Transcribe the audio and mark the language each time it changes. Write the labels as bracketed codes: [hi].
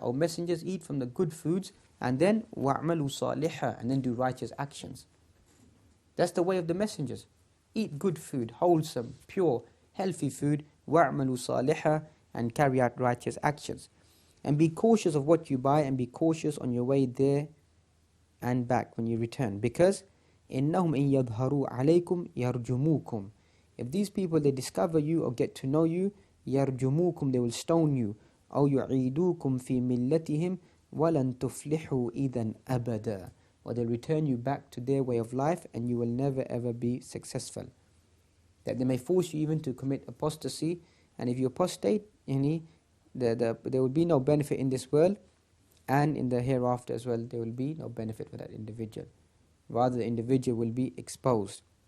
[en] O messengers, eat from the good foods and then [ar] wa'malu salihah, [en] and then do righteous actions. That's the way of the messengers. Eat good food, wholesome, pure, healthy food, [ar] wa'malu salihah, [en] and carry out righteous actions. And be cautious of what you buy and be cautious on your way there and back when you return. Because [ar] إِنَّهُمْ إِن يَظْهَرُوا عَلَيْكُمْ يَرْجُمُوكُمْ. [en] If these people, they discover you or get to know you, [ar] يَرْجُمُوكُمْ, [en] they will stone you. [ar] أَوْ يُعِيدُوكُمْ فِي مِلَّتِهِمْ وَلَن تُفْلِحُوا إِذًا أَبَدًا. [en] Or they'll return you back to their way of life and you will never ever be successful. That they may force you even to commit apostasy, and if you apostate, there will be no benefit in this world, and in the hereafter as well, there will be no benefit for that individual. Rather, the individual will be exposed.